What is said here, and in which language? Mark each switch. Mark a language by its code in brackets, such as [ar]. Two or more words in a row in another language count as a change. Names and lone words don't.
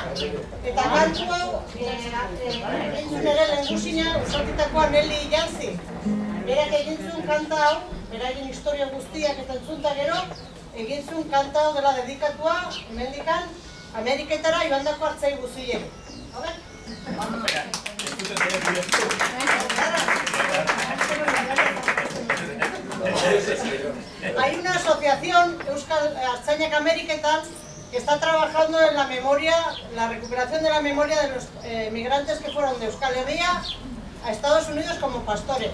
[eu] Eta kantu hau, entzun ere lehengusina, esatitakoa Nelly Jantzi. Berak egin zuen kanta hau, beraien historia guztiak eta entzunta gero, egin zuen kanta hau dela dedikatua, hemendikan, Ameriketara joandako artzai guztiek. Hauek? [es] Hay una asociación, Euskal Artzainak Ameriketan, que está trabajando en la memoria, la recuperación de la memoria de los migrantes que fueron de Euskal Herria a Estados Unidos como pastores.